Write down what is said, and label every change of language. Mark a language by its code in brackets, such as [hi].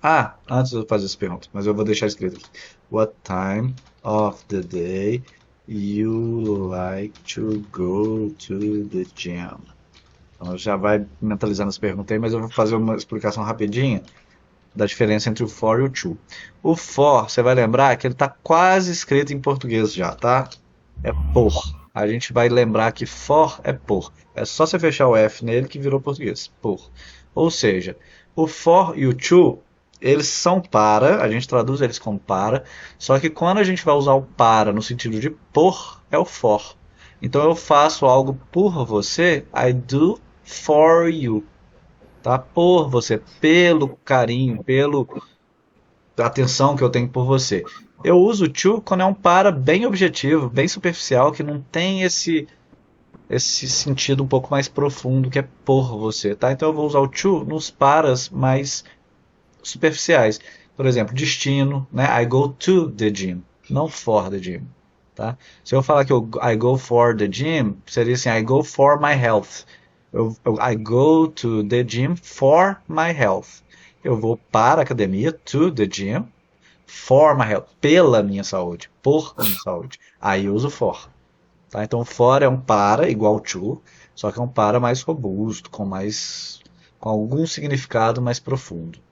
[pt] Ah, antes de eu fazer essa pergunta, mas eu vou deixar escrito aqui. [en] What time of the day you like to go to the gym? [pt] Então, já vai mentalizando as perguntas aí, mas eu vou fazer uma explicação rapidinha da diferença entre o for e o to. O for, você vai lembrar que ele está quase escrito em português já, tá? É por. A gente vai lembrar que for é por. É só você fechar o F nele que virou português. Por. Ou seja, o for e o to, eles são para, a gente traduz eles como para, só que quando a gente vai usar o para no sentido de por, é o for. Então eu faço algo por você, [en] I do for you. [pt] Tá? Por você, pelo carinho, pela atenção que eu tenho por você. Eu uso o to quando é um para bem objetivo, bem superficial, que não tem esse sentido um pouco mais profundo que é por você, tá? Então eu vou usar o to nos paras mais superficiais. Por exemplo, destino, né? [en] I go to the gym, [pt] não [en] for the gym, [pt] tá? Se eu falar que [en] I go for the gym, [pt] seria assim, [en] I go for my health. I go to the gym for my health. [pt] Eu vou para a academia, [en] to the gym, for my health, [pt] pela minha saúde, por minha saúde. Aí eu uso for. Tá? Então for é um para igual to, só que é um para mais robusto, com algum significado mais profundo.